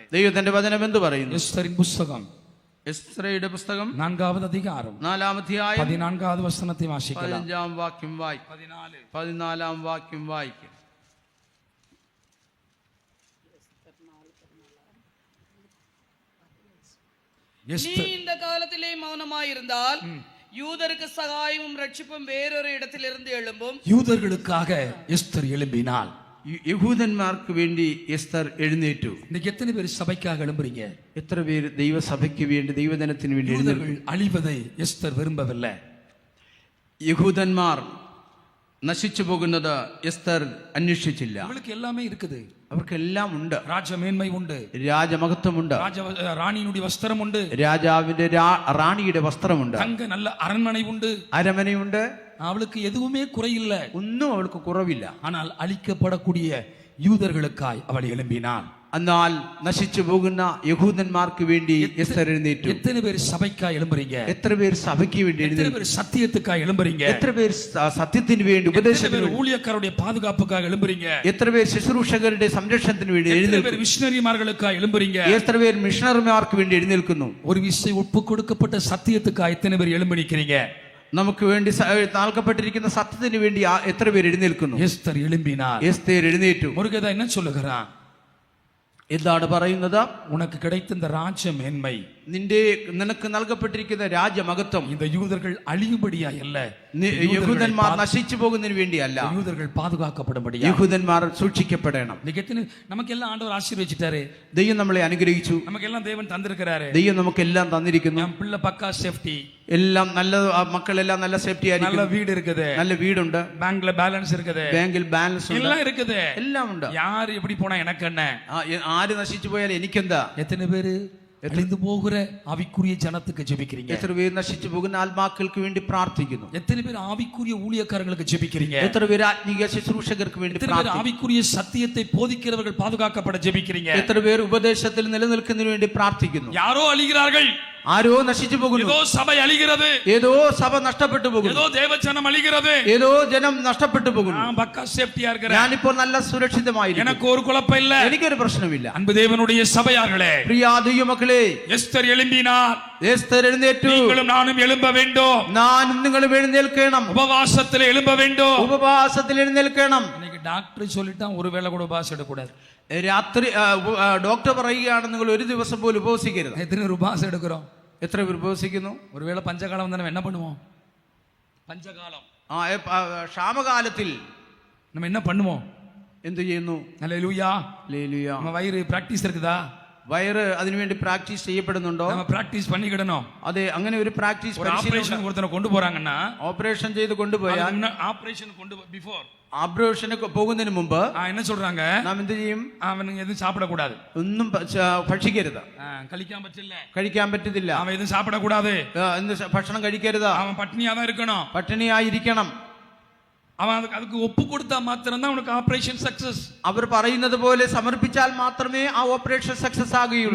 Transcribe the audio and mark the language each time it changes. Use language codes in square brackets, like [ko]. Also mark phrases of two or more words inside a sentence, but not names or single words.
[ml] ദൈവത്തിന്റെ വചനം എന്ത് പറയുന്നു? [ta] எஸ்தரின் புஸ்தகம் [ml] എസ്തേയുടെ പുസ്തകം [ta] 4வது அதிகாரம் [ml] 4-ാം അധ്യായം 14வது വചനത്തെ വായിക്കണം. 15-ാം വാക്യം വായിക്കും. 14-ാം വാക്യം വായിക്കും. [ta] நீ இந்த காலத்திலே மௌனமாயிருந்தால் யூதருக்கு சகாயமும் ரட்சிப்பும் வேறொரு இடத்திலிருந்து எழும்பும். யூதர்களுக்காக எஸ்தர் எழும்பினாள். [ml] യഹൂദന്മാർക്ക് വേണ്ടി എസ്തർ എഴുന്നേറ്റു. [ta] இன்னைக்கு எத்தனை பேர் சபைக்காக எழும்புறீங்க? [ml] എത്ര പേര് ദൈവസഭയ്ക്ക് വേണ്ടി ദൈവജനത്തിന് വേണ്ടി എഴുന്നേൽക്കും? [ta] யூதர்கள் அழிவதை எஸ்தர் விரும்பவில்லை. [ml] യഹൂദന്മാർ നശിച്ചു പോകുന്നത് എസ്തർ അന്വേഷിച്ചില്ല. [ta] அவங்களுக்கு எல்லாமே இருக்குது. [ml] അവർക്കെല്ലാം ഉണ്ട്. [ta] ராஜமேன்மை உண்டு, [ml] രാജമഹത്വമുണ്ട്, [ta] ராணியினுடைய வஸ்திரம் உண்டு, [ml] രാജാവിന്റെ റാണിയുടെ വസ്ത്രമുണ്ട്, [ta] தங்க நல்ல அரண்மனை உண்டு, [ml] അരമനയുണ്ട്. [ta] அவளுக்கு எதுவுமே குறையில்லை. [ml] ഒന്നും അവൾക്ക് കുറവില്ല. [ta] ஆனால் അழிக்கப்படக்கூடிய யூதர்களுக்காய் அவள் எழும்பினாள். [ml] എന്നാൽ നശിച്ചു പോകുന്ന യഹൂദന്മാർക്ക് വേണ്ടി എസ്തർ എഴുന്നേറ്റു. [ta] எத்தனை பேர் சபைக்காய் எழும்புறீங்க? [ml] എത്ര പേർ സഭയ്ക്ക് വേണ്ടി [ta] எத்தனை [ml] എഴുന്നേറ്റു? [ta] பேர் சத்தியத்துக்காய் எழும்புறீங்க? [ml] എത്ര പേർ സത്യത്തിന് വേണ്ടി [ta] எத்தனை [ml] ഉപദേശത്തിന് [ta] பேர் ஊழியக்காரருடைய பாதுகாப்புக்காக எழும்புறீங்க? [ml] എത്ര പേർ ശുശ്രൂഷകരുടെ സംരക്ഷണത്തിന് വേണ്ടി [ta] எத்தனை [ml] എഴുന്നേൽക്കുന്നു? [ta] பேர் மிஷனரிமார்களுக்காய் எழும்புறீங்க? [ml] എത്ര പേർ മിഷണറിമാർക്ക് വേണ്ടി എഴുന്നേൽക്കുന്നു? [ta] ஒரு விசை ஒப்பு கொடுக்கப்பட்ட சத்தியத்துக்காய் எத்தனை பேர் எழும்பி நிக்கிறீங்க? [ml] നമുക്ക് വേണ്ടി നൽകപ്പെട്ടിരിക്കുന്ന സത്യത്തിന് വേണ്ടി എത്ര പേർ എഴുന്നേൽക്കുന്നു? [ta] எஸ்தர் எழும்பினார். [ml] എസ്തേർ എഴുന്നേറ്റു. [ta] முருகதா என்ன சொல்லுகிறான்? [ml] എന്താണ് പറയുന്നത്? [ta] உனக்கு கிடைத்த இந்த ராஜ மேன்மை, [ml] നിനക്ക് നൽകപ്പെട്ടിരിക്കുന്ന രാജമഹത്വം [ta] இந்த யூதர்கள் அழியும்படியா அல்ல, [ml] യഹൂദന്മാർ നശിച്ചു പോകുന്നതിന് വേണ്ടിയല്ല, [ta] யூதர்கள் பாதுகாக்கப்படும்படியா. [ml] യഹൂദന്മാർ സൂക്ഷിക്കപ്പെടണം. [ta] நமக்கு எல்லாம் ஆண்டவர் ஆசீர்வதிச்சிட்டாரு. [ml] ദൈവം നമ്മളെ അനുഗ്രഹിച്ചു. [ta] நமக்கு எல்லாம் தேவன் தந்திருக்கிறாரு. [ml] ദൈവം നമുക്കെല്ലാം തന്നിരിക്കുന്നു. [ta] என் பிள்ளை பக்கா சேஃப்டி, [ml] എല്ലാം നല്ല മക്കളെല്ലാം നല്ല സേഫ്റ്റി [ta] நல்ல [ml] ആയിരിക്കും. [ta] வீடு இருக்குது, [ml] നല്ല വീടുണ്ട്, [ta] பேங்க்ல பேலன்ஸ் இருக்குது, [ml] ബാങ്കിൽ ബാലൻസ് ഉണ്ട്, [ta] எல்லாம் இருக்குது. [ml] എല്ലാം ഉണ്ട്. [ta] யார் எப்படி போனா எனக்கு என்ன? [ml] ആര് നശിച്ചു പോയാൽ എനിക്കെന്താ? [ta] எத்தனை பேரு அழிந்து போகிற ஆவிக்குரிய ஜனத்துக்கு ஜெபிக்கிறீங்க? [ml] എത്ര പേര് നശിച്ചു പോകുന്ന ആത്മാക്കൾക്ക് വേണ്ടി പ്രാർത്ഥിക്കുന്നു? [ta] எத்தனை பேர் ஆவிக்குரிய ஊழியக்காரங்களுக்கு ஜெபிக்கிறீங்க? [ml] എത്ര പേര് ആത്മീയ ശുശ്രൂഷകർക്ക് വേണ്ടി [ta] எத்தனை பேர் ஆவிக்குரிய சத்தியத்தை போதிக்கிறவர்கள் பாதுகாக்கப்பட ஜெபிக்கிறீங்க? [ml] എത്ര പേർ ഉപദേശത്തിൽ നിലനിൽക്കുന്നതിന് വേണ്ടി പ്രാർത്ഥിക്കുന്നു? [ta] யாரோ அழிகிறார்கள், [ml] ആരോ നശിച്ചു പോകുന്നു, [ta] ஏதோ சபை அழிகிறது, [ml] ഏതോ സഭ നഷ്ടപ്പെട്ടു പോകുന്നു, [ta] ஏதோ தேவஜனம் அழிகிறது, [ml] ഏതോ ജനം നഷ്ടപ്പെട്ടു പോകുന്നു. [ta] நான் பக்கா சேஃப்டியா இருக்கிறேன், [ml] ഞാനിപ്പോൾ നല്ല സുരക്ഷിതമായിരിക്കും, [ta] எனக்கு ஒரு குழப்பம் இல்ல. [ml] എനിക്കൊരു പ്രശ്നമില്ല. [ta] அன்பு தேவனுடைய சபையார்களே, [ml] പ്രിയ ദൈവമക്കളെ, [ta] எஸ்தர் எழும்பினார். [ml] എസ്തർ എഴുന്നേറ്റു. [ta] நீங்களும் நானும் எழும்ப வேண்டும். [ml] ഞാനും നിങ്ങളും എഴുന്നേൽക്കണം. [ta] உபவாசத்தில் எழும்ப வேண்டும். [ml] ഉപവാസത്തിൽ എഴുന്നേൽക്കണം. [ta] இன்னைக்கு டாக்டர் சொல்லிட்டான் ஒருவேளை கூட உபவாசம் எடுக்கக்கூடாது. [ml] രാത്രി ഡോക്ടർ പറയുകയാണ് നിങ്ങൾ ഒരു ദിവസം പോലും ഉപവസിക്കരുത്. [ta] எத்தனை பேர் உபவாசம் எடுக்கிறோம்? [ml] എത്ര പേർ ഉപവസിക്കുന്നു? [ta] ஒருவேளை பஞ்சகாலம் வந்தா நம்ம என்ன பண்ணுவோம்? பஞ்சகாலம், [ml] ക്ഷാമകാലത്തിൽ [ta] நம்ம என்ன பண்ணுவோம்? [ml] എന്ത് ചെയ്യുന്നു? [ta] அல்லேலூயா. [ml] ഹല്ലേലൂയ. [ta] நம்ம வயிறு பிராக்டிஸ் இருக்குதா? [ml] വയറ് അതിനുവേണ്ടി പ്രാക്ടീസ് ചെയ്യപ്പെടുന്നുണ്ടോ? [ta] நம்ம பிராக்டிஸ் பண்ணிக்கிடணும். [ml] അതെ, അങ്ങനെ ഒരു പ്രാക്ടീസ് [ta] ஒரு ஆபரேஷன் ஒருத்தனை கொண்டு போறாங்கன்னா, [ml] ഓപ്പറേഷൻ ചെയ്ത് കൊണ്ടുപോയാൽ [ta] ஆபரேஷன் கொண்டு பிஃபோர் [ml] ഓപ്പറേഷന് പോകുന്നതിന് മുമ്പ് [ta] என்ன சொல்றாங்க? [ml] നാം എന്ത് ചെയ്യും? [ta] அவனுக்கு எதுவும் சாப்பிடக்கூடாது, [ml] ഒന്നും ഭക്ഷിക്കരുത്, [ta] கழிக்காம பറ്റിல்ல, [ml] കഴിക്കാൻ പറ്റത്തില്ല. [ta] அவன் எதுவும் சாப்பிடக்கூடாது, [ml] ഭക്ഷണം കഴിക്കരുത്, [ta] அவன் பட்னியா தான் இருக்கணும், [ml] പട്ടിണിയായിരിക്കണം. [ta] அவன் அதுக்கு ஒப்பு கொடுத்தா மாத்திரம் தான் உனக்கு ஆபரேஷன் சக்சஸ். [ml] അവർ പറയുന്നത് പോലെ സമർപ്പിച്ചാൽ മാത്രമേ ആ ഓപ്പറേഷൻ സക്സസ് ആകുകയുള്ളൂ.